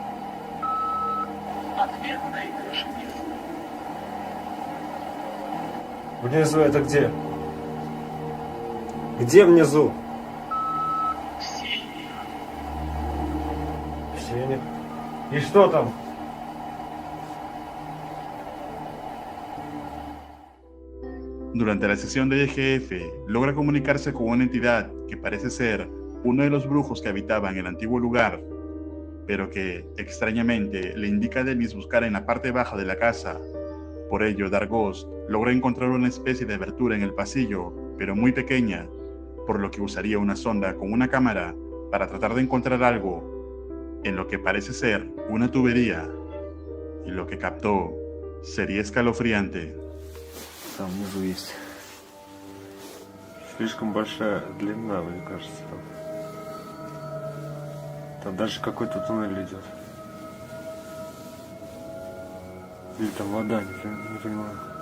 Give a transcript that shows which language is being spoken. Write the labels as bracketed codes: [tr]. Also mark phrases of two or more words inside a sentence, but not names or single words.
[ru] Ответ найдешь внизу. Внизу это где? Где внизу? В синей. В сене. И что там? [es] Durante la sesión de EGF, logra comunicarse con una entidad que parece ser uno de los brujos que habitaban el antiguo lugar, pero que, extrañamente, le indica a Dennis buscar en la parte baja de la casa. Por ello, Dargos logra encontrar una especie de abertura en el pasillo, pero muy pequeña, por lo que usaría una sonda con una cámara para tratar de encontrar algo en lo que parece ser una tubería, y lo que captó sería escalofriante. [ru] Там внизу есть. Слишком большая длина, мне кажется, там. Там даже какой-то туннель идет. Или там вода, не понимаю.